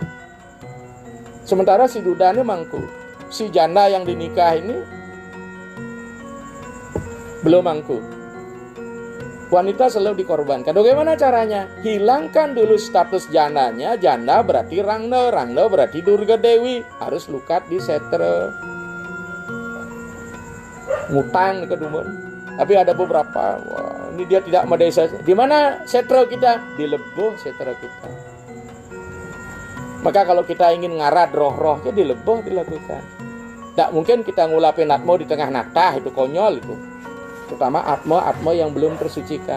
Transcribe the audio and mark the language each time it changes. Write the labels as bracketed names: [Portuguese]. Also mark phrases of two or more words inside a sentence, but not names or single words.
[Indonesian] Sementara si duda ini mangku, si janda yang dinikah ini belum mangku. Wanita selalu dikorbankan. Bagaimana caranya? Hilangkan dulu status jandanya. Janda berarti Rangna, Rangna berarti Durga Dewi. [Balinese] Harus lukat di setre. Ngutang ke dumun. [Indonesian] Tapi ada beberapa, wah, ini dia tidak medesa. Di mana setre kita? Di Leboh setre kita. Maka kalau kita ingin ngarad roh-rohnya di Leboh dilakukan. Tidak mungkin kita ngulapin atmo di tengah natah, itu konyol itu. Terutama atmo yang belum tersucikan.